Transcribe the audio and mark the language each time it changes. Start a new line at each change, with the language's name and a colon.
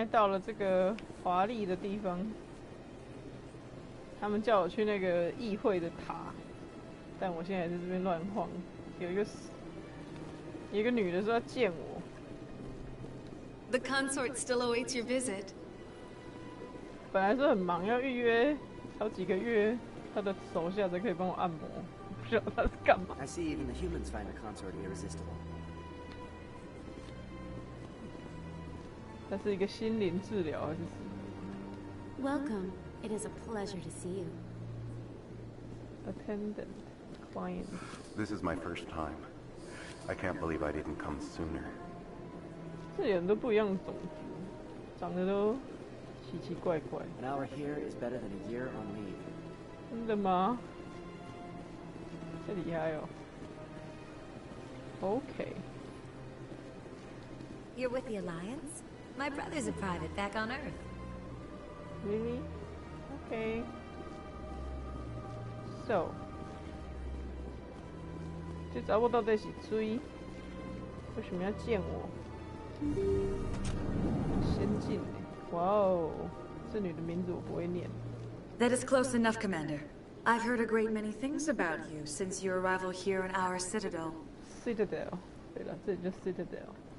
Chinese: 到了这个华丽的地方，他们叫我去那个议会的塔，但我现在在这边乱晃。有一个女的说要见我。
English: The consort still awaits your visit.
Chinese: 本来是很忙，要预约好几个月，他的手下才可以帮我按摩。不知道他是干嘛。
English: I see even the humans find the consort irresistible.
Chinese: 它是一个心灵治疗还是什么
English: Welcome. It is a pleasure to see you. ？Attendant, client. This is my first time. I can't believe I didn't come sooner.
Chinese: 这里人都不一样的种族，长得都奇奇怪怪。
English: An hour here is better than a year on leave.
Chinese: 真的吗？这厉害哦。OK.
English: You're with the Alliance? My brother's a private back on Earth. Really? Okay. So.
Chinese: 这查某到底是谁？为什么要见我？先进欸，哇哦！这女的名字我不会念。
English: That is close enough, Commander. I've heard a great many things about you since your arrival here in our Citadel.
Chinese: Citadel， 对了，这里叫 Citadel。